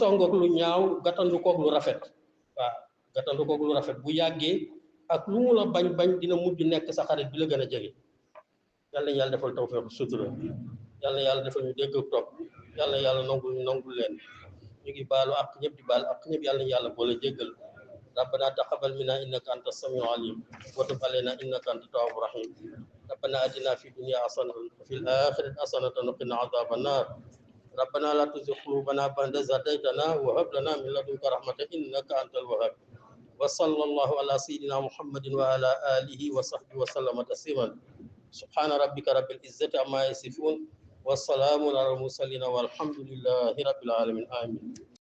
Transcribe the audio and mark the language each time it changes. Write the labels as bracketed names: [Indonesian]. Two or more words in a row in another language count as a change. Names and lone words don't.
[Wolof] song ak lu ñaaw gàttandu koog lu rafet waaw gàttandu koog lu rafet bu yàggee ak lu mu la bañ dina mujj nekk sa xarit bi la gën a jege yàlla na yàlla defal tawfiq sutura yàlla na yàlla defal ñu dégg topp yàlla na yàlla nangul leen ñu ngi baalu ak ñëpp di baal ak ñëpp yàlla na yàlla boole jéggal [Arabic] ربنا تقبل منا انك انت السميع العليم وتب علينا انك انت التواب الرحيم ربنا اتنا في الدنيا حسنه وفي الاخره حسنه وقنا عذاب النار ربنا لا تزغ قلوبنا بعد إذ هديتنا وهب لنا من لدنك رحمه انك انت الوهاب وصلى الله على سيدنا محمد وعلى اله وصحبه وسلم تسليما سبحان ربك رب العزه عما يصفون والسلام على المرسلين والحمد لله رب العالمين آمين